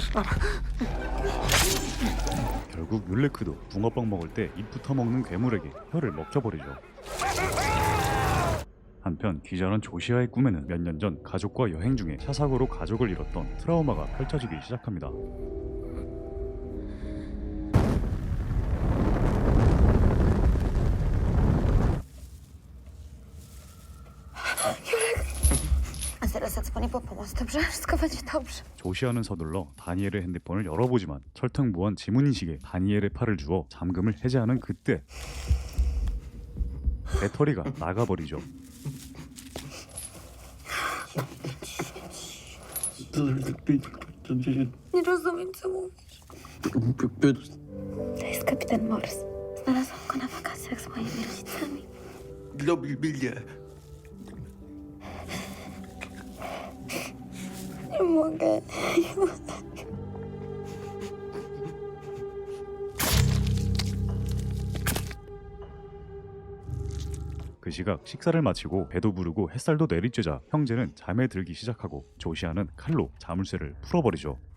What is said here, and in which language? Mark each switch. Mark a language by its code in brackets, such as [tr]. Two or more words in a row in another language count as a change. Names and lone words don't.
[ko] 결국 율레크도 붕어빵 먹을 때 입부터 먹는 괴물에게 혀를 먹혀버리죠. 한편 기자는 조시아의 꿈에는 몇 년 전 가족과 여행 중에 차 사고로 가족을 잃었던 트라우마가 펼쳐지기 시작합니다. [pl] A zaraz zadzwonię po pomoc, dobrze? Wszystko będzie dobrze. [ko] 조시아는 서둘러 다니엘의 핸드폰을 열어보지만 철통무한 지문인식에 다니엘의 팔을 주어 잠금을 해제하는 그때 배터리가 나가버리죠. [pl] Nie rozumiem, co mówisz. To jest kapitan Morse. Znalazłam go na wakacjach z moimi rodzicami. Nie mogę. [ko] 그 시각 식사를 마치고 배도 부르고 햇살도 내리쬐자 형제는 잠에 들기 시작하고 조시아는 칼로 자물쇠를 풀어버리죠.